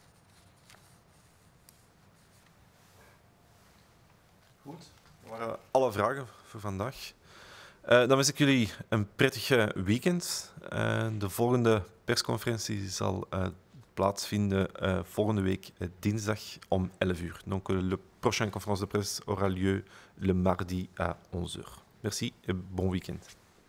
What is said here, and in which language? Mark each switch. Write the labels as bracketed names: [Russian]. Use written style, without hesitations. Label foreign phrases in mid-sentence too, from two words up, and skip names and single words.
[Dutch] Goed, dat waren alle vragen voor vandaag. Dan wens ik jullie een prettig weekend. De volgende persconferentie zal plaatsvinden volgende week dinsdag om 11 uur. [French] Donc le prochaine conférence de presse aura lieu le mardi à 11 h. Merci et bon week-end.